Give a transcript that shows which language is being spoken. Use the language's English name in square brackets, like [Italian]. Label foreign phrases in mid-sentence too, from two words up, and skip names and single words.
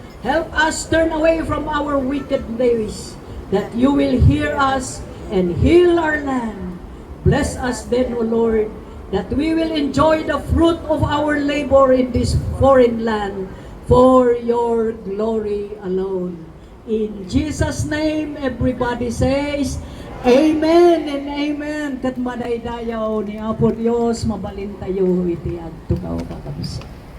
[English] Help us turn away from our wicked ways, that you will hear us and heal our land. Bless us then, O Lord, that we will enjoy the fruit of our labor in this foreign land for your glory alone. In Jesus' name, everybody says, Amen and Amen. [Iloko] Kat madaydayaw ni Apo Dios, mabalin tayo iti agtukaw kakabisa.